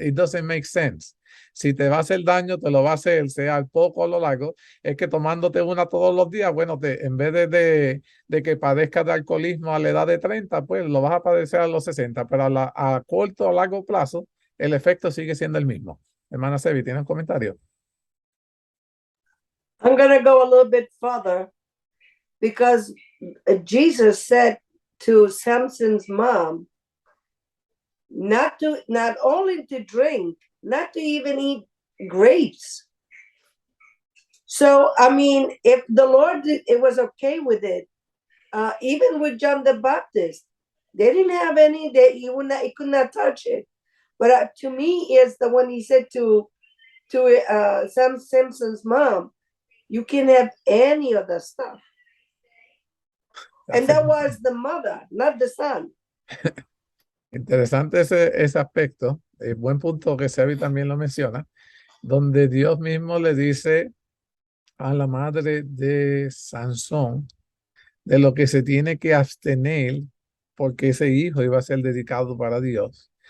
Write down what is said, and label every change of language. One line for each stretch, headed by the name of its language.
English: It doesn't make sense.
Spanish: Si te va a hacer daño, te lo va a hacer, sea al poco o a lo largo. Es que tomándote una todos los días, bueno, en vez de que padezcas de alcoholismo a la edad de 30, pues lo vas a padecer a los 60, pero a corto o largo plazo, el efecto sigue siendo el mismo. Hermana Sebi, ¿tienes un comentario?
English: I'm going to go a little bit further because Jesus said to Samson's mom not only to drink, not to even eat grapes. So, I mean, if the Lord, it was okay with it, even with John the Baptist, they didn't have any, he could not touch it. But to me, is the one he said to Sam Simpson's mom, you can have any of the stuff. And that was the mother, not the son.
Spanish: Interesante ese aspecto. Buen punto que Sebi también lo menciona, donde Dios mismo le dice a la madre de Sansón de lo que se tiene que abstener porque ese hijo iba a ser dedicado para Dios.